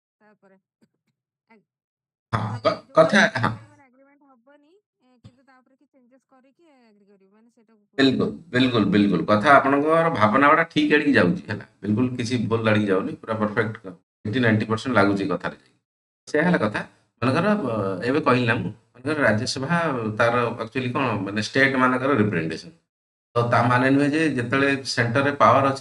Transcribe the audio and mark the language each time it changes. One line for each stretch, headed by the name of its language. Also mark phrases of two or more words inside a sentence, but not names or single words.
Odia: ତାପରେ ହଁ ମାନେ କଥା ଯୋଉଟା ହଁ ମାନେ ଆଗ୍ରିମେଣ୍ଟ ହବନି କିନ୍ତୁ ତାପରେ କି ଚେଞ୍ଜେସ୍ କରିକି ଏଗ୍ରି କରିବୁ ମାନେ ସେଟାକୁ କହୁଛି। बिल्कुल बिल्कुल बिल्कुल कथा ଆପଣଙ୍କର ଭାବନା ଗୁଡ଼ା ଠିକ୍ ଆଡ଼ିକି ଯାଉଛି ହେଲା ବିଲକୁଲ କିଛି ଭୁଲ ଆଡ଼ିକି ଯାଉନି ପୁରା ପରଫେକ୍ଟ 80-90% ଲାଗୁଛି କଥାରେ ସେ ହେଲା କଥା ମନେକର ଏବେ କହିଲି ନା ମୁଁ ମନେକର ରାଜ୍ୟସଭା ତାର ଆକ୍ଚୁଆଲି କ'ଣ ମାନେ ଷ୍ଟେଟ୍ ମାନଙ୍କର ରିପ୍ରେଜେଣ୍ଟେସନ ତ ତା ମାନେ ନୁହେଁ ଯେ ଯେତେବେଳେ ସେଣ୍ଟରରେ ପାୱାର ଅଛି